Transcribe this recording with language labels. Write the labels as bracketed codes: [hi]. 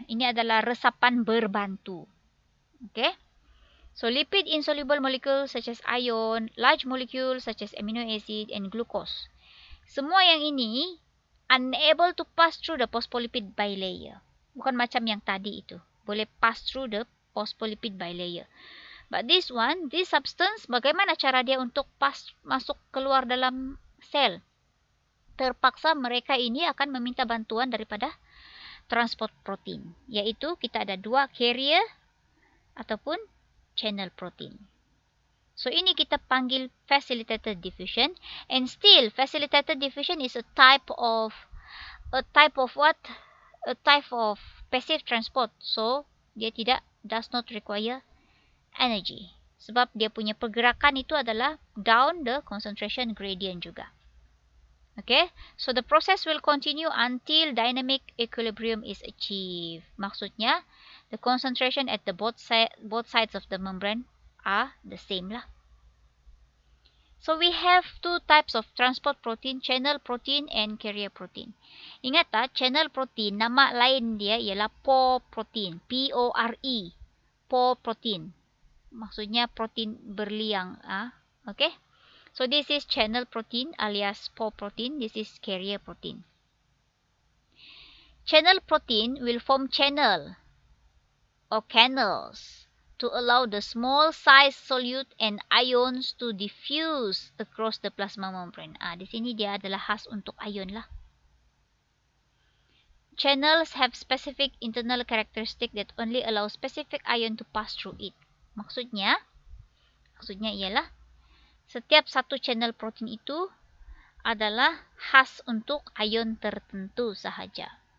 [ms] Ini adalah resapan berbantu. Okay. [en] So lipid insoluble molecules such as ion, large molecules such as amino acid and glucose. [ms] Semua yang ini [en] unable to pass through the phospholipid bilayer. [ms] Bukan macam yang tadi itu. Boleh [en] pass through the phospholipid bilayer. But this one, this substance, [ms] bagaimana cara dia untuk masuk keluar dalam sel? Terpaksa mereka ini akan meminta bantuan daripada transport protein. Iaitu kita ada dua carrier ataupun channel protein. So ini kita panggil facilitated diffusion. [en] And still, facilitated diffusion is a type of what? A type of passive transport. So [ms] dia [en] does not require energy. [ms] Sebab dia punya pergerakan itu adalah [en] down the concentration gradient [ms] juga. [en] Okay, so the process will continue until dynamic equilibrium is achieved. [ms] Maksudnya, [en] the concentration at the both sides of the membrane are the same lah. So we have two types of transport protein, channel protein and carrier protein. [ms] Ingat channel protein, nama lain dia ialah pore protein. P-O-R-E. Pore protein. Maksudnya protein berliang. Okay. [en] So this is channel protein alias pore protein. This is carrier protein. Channel protein will form channel or canals to allow the small size solute and ions to diffuse across the plasma membrane. [ms] Di sini dia adalah khas untuk ion lah. [en] Channels have specific internal characteristic that only allow specific ion to pass through it. [ms] Maksudnya ialah setiap satu channel protein itu adalah khas untuk ion tertentu sahaja.